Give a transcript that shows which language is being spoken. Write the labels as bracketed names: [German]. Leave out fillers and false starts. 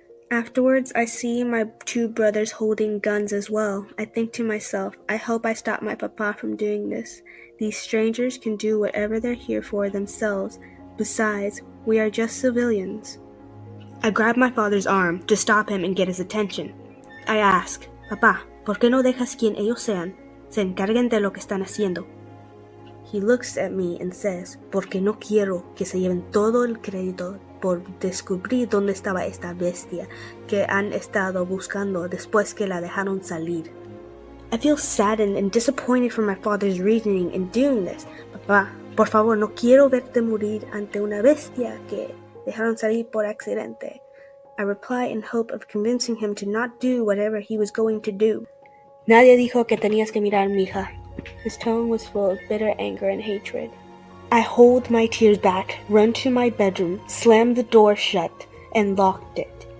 [English] Afterwards, I see my two brothers holding guns as well. I think to myself, I hope I stop my papa from doing this. These strangers can do whatever they're here for themselves. Besides, we are just civilians. I grab my father's arm to stop him and get his attention. I ask, [Spanish] "Papá, ¿por qué no dejas quien ellos sean se encarguen de lo que están haciendo?" [English] He looks at me and says, [Spanish] "Porque no quiero que se lleven todo el crédito por descubrir dónde estaba esta bestia que han estado buscando después que la dejaron salir." [English] I feel saddened and disappointed for my father's reasoning in doing this. [Spanish] "Papá, por favor, no quiero verte morir ante una bestia que dejaron salir por accidente." [English] I reply in hope of convincing him to not do whatever he was going to do. [Spanish] "Nadie dijo que tenías que mirar, mija." [English] His tone was full of bitter anger and hatred. I hold my tears back, run to my bedroom, slammed the door shut, and locked it.